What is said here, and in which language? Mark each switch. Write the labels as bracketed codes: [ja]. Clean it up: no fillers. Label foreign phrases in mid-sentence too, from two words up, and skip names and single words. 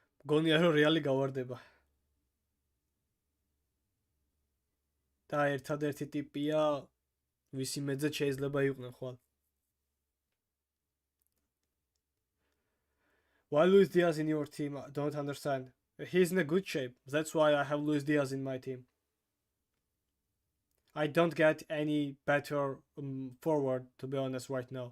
[ka] გონია რომ რეალი გავარდება და ერთადერთი ტიპია ვისი მეძე შეიძლება იყვნენ ხვალ. [en] Why Luis Diaz in your team? I don't understand. He's in a good shape. That's why I have Luis Diaz in my team. I don't get any better forward, to be honest, right now.